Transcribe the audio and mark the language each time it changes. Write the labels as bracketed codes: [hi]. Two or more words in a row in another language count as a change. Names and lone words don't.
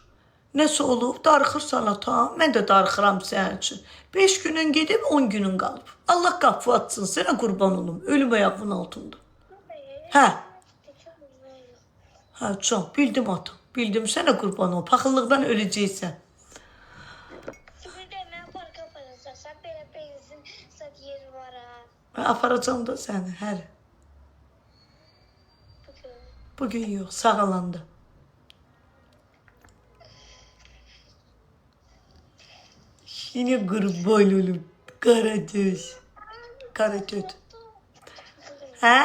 [az] Nəsə olub, darıxırsan atam. Mən də darıxıram sənin üçün. 5 günün gedib, 10 günün qalıb. Allah qapı atsın, sənə qurban olum. Ölüm ayağımın altında. Hə. Hə, can, bildim atam. Bildim, sənə qurban ol. Paxıllıqdan öləcəksən. [tr] Şimdi de ben parka parasın. Böyle benzin sat yeri var ha. [az] Mən aparacam da səni, hər. Bugün. Bugün yox, sağalanda. Yine qurban olum. Qaragöz. Qaragöz. Hə?